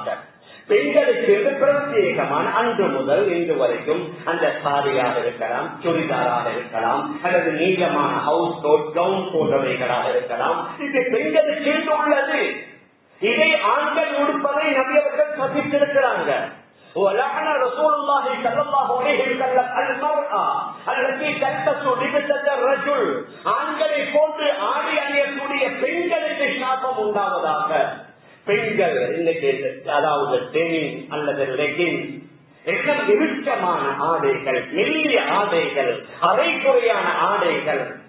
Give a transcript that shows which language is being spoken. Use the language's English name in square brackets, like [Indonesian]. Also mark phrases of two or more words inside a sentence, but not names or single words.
[Tamil] பெண்களுக்கு பிரத்யேகமான அன்று முதல் இன்று வரைக்கும் அந்த சாரியாக இருக்கலாம், சுடிதாராக இருக்கலாம், அல்லது நீளமான [English] house coat, [Tamil] கவுன் போன்றவைகளாக இருக்கலாம். இது பெண்களுக்கு உள்ளது. இதை ஆண்கள் உடுப்பதை நபியவர்கள் சதித்திருக்கிறாங்க. [Arabic] ولعن رسول الله صلى الله عليه وسلم المرأة التي تلبس لبسة الرجل, [Tamil] ஆண்களை போன்று ஆடை அணியக்கூடிய பெண்களுக்கு சாபம் உண்டாவதாக. பெண்கள் இன்னைக்கு அதாவது டெனிம் அல்லது லெகின் எல்லாம் இறுக்கமான ஆடைகள், மெல்லிய ஆடைகள், அரைக்குறையான ஆடைகள்.